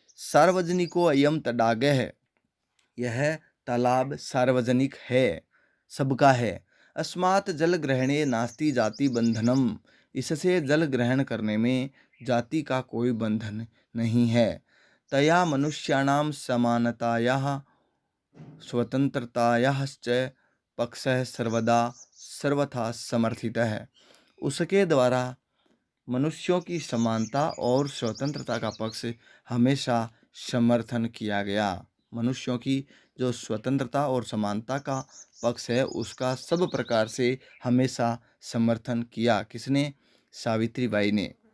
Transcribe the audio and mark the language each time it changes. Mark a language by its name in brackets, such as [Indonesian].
[Sanskrit] सार्वजनिको अयम तडागः, [Hindi] यह तालाब सार्वजनिक है, सबका है। [Sanskrit] अस्मात् जल ग्रहणे नास्ति जाति बंधनम, [Hindi] इससे जल ग्रहण करने में जाति का कोई बंधन नहीं है। [Sanskrit] तया मनुष्याणाम समानतायाः स्वतंत्रतायाः च पक्षः सर्वदा सर्वथा समर्थितः है। [Hindi] उसके द्वारा मनुष्यों की समानता और स्वतंत्रता का पक्ष हमेशा समर्थन किया गया। मनुष्यों की जो स्वतंत्रता और समानता का पक्ष है उसका सब प्रकार से हमेशा समर्थन किया। किसने? सावित्रीबाई ने।